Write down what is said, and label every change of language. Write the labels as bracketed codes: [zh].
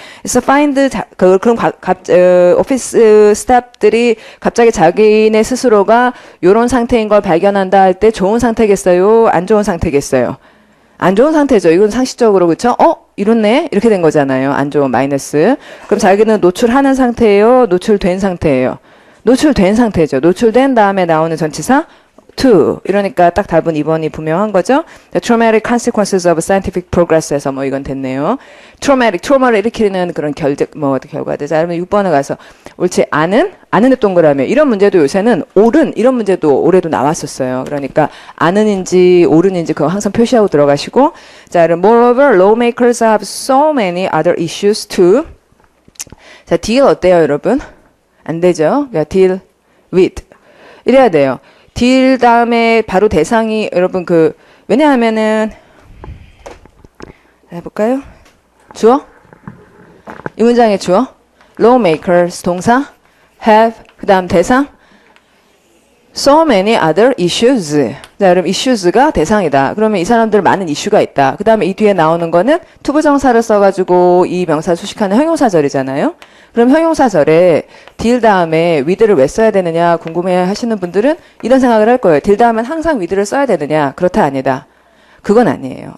[ko] 그래서 find 그럼 오피스 스태프들이 갑자기 자기네 스스로가 이런 상태인 걸 발견한다 할 때 좋은 상태겠어요? 안 좋은 상태겠어요? 안 좋은 상태죠. 이건 상식적으로 그렇죠? 이렇네 이렇게 된 거잖아요. 안 좋은 마이너스. 그럼 자기는 노출하는 상태예요? 노출된 상태예요? 노출된 상태죠. 노출된 다음에 나오는 전치사 to 이러니까 딱 답은 2번이 분명한 거죠. [en] The traumatic consequences of scientific progress에서 [ko] 뭐 이건 됐네요. 트라우마를 일으키는 그런 결과들. 자, 그러면 6번에 가서 옳지 않은 동그라미 이런 문제도 요새는 옳은 이런 문제도 올해도 나왔었어요. 그러니까 않은인지 옳은인지 그거 항상 표시하고 들어가시고 자, 그럼 [en] moreover lawmakers have so many other issues too. [ko] 자, deal 어때요, 여러분? 안 되죠. 그러니까 deal with 이래야 돼요. deal 다음에 바로 대상이 여러분 왜냐하면은 해볼까요? 주어? 이 문장의 주어? [en] lawmakers 동사 have 그 다음 대상 so many other issues. [ko] 자, 그럼 issues가 대상이다. 그러면 이 사람들 많은 이슈가 있다. 그 다음에 이 뒤에 나오는 거는 투부정사를 써가지고 이 명사 수식하는 형용사절이잖아요. 그럼 형용사절에 deal 다음에 with를 왜 써야 되느냐 궁금해 하시는 분들은 이런 생각을 할 거예요. deal 다음엔 항상 with를 써야 되느냐? 그렇다 아니다. 그건 아니에요.